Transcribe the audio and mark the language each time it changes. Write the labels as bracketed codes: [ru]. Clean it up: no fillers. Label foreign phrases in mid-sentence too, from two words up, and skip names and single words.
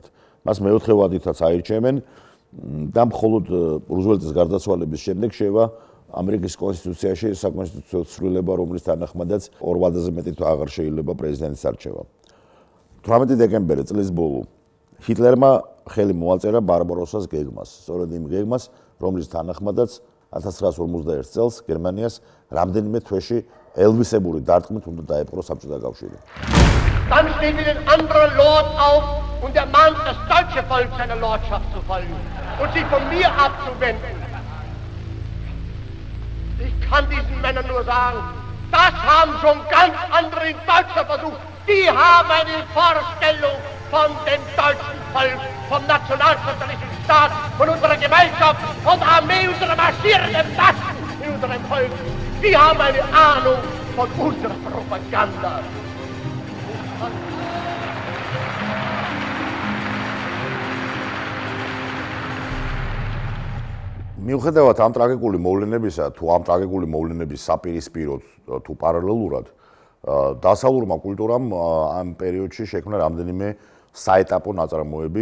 [ka] მას მეოთხე ვადითაც აირჩევენ და მხოლოდ რუზველტის გარდაცვალების შემდეგ შევა ამერიკის კონსტიტუციაში საკონსტიტუციო ცვლილება, რომლის თანახმადაც 2 ვადაზე მეტი აღარ შეიძლება პრეზიდენტის არჩევა. 18 დეკემბერი წლის ბოლო ჰიტლერმა ხელი მოაწერა ბარბაროსას გეგმას, სწორედ იმ გეგმას, რომლის თანახმადაც 1951 წელს გერმანიას რამდენიმე თვეში ელვისებური დარტყმით უნდა დაეპყრო საბჭოთა კავშირი. [de] Dann steht wieder ein anderer Lord auf und ermahnt das deutsche Volk seiner Lordschaft zu folgen und sich von mir abzuwenden. Ich kann diesen Männern nur sagen, das haben schon ganz andere in Deutschland versucht. Die haben eine Vorstellung von dem deutschen Volk, vom nationalsozialistischen Staat, von unserer Gemeinschaft, von der Armee, unserer marschierenden Massen in unserem Volk. Die haben eine Ahnung von unserer Propaganda. [ka] მიუხედავად ამ ტრაგიკული მოვლენებისა, თუ ამ ტრაგიკული მოვლენების საპირისპიროდ თუ პარალელურად დასავლურმა კულტურამ ამ პერიოდში შექმნა რამდენიმე საეტაპო ნაწარმოები.